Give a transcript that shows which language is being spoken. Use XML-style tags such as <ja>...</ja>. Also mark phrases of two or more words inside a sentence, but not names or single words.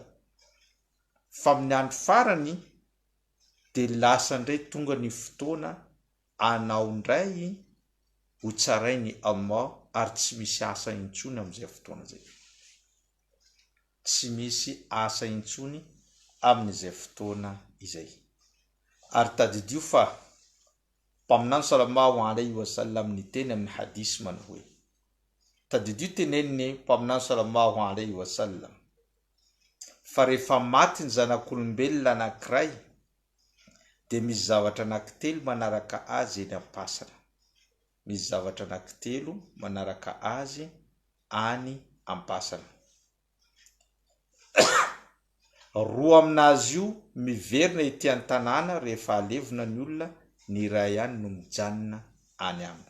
<mg>Fa amin'ny andro farany de lasa ndray tonga ny fotoana anao ndray ho tsarainy Allah, ary tsy misy asa intsony amin'izay fotoana zay. tsy misy asa intsony amin'izay fotoana izay. Ary tadidio fa mpaminany</mg> <ar>صلى الله عليه وسلم</ar> <mg>ny teny amin'ny hadisy manao hoe, tadidio teneniny mpaminany</mg> <ar>صلى الله عليه وسلم</ar> <mg>fa rehefa maty ny zanak'olombelona anankiray dia misy zavatra anankitelo manaraka azy eny am-pasana. Misy zavatra anankitelo manaraka azy any am-pasana. Roa aminazy io miverina ety an-tanàna rehefa alevina ny olona, ny iray ihany no mijanona any aminy.</mg>